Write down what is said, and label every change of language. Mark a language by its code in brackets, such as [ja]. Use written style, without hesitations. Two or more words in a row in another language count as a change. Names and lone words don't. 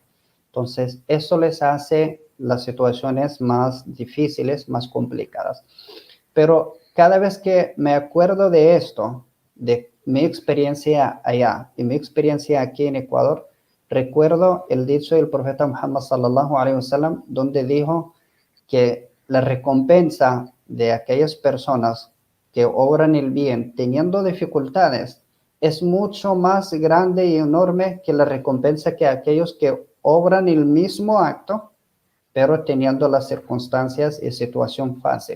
[es] Entonces, eso les hace las situaciones más difíciles, más complicadas. Pero cada vez que me acuerdo de esto, de mi experiencia allá y mi experiencia aquí en Ecuador, recuerdo el dicho del profeta Muhammad [ar] صلى الله عليه وسلم, [es] donde dijo que la recompensa de aquellas personas que obran el bien teniendo dificultades es mucho más grande y enorme que la recompensa que aquellos que obran el mismo acto, pero teniendo las circunstancias y situación fácil.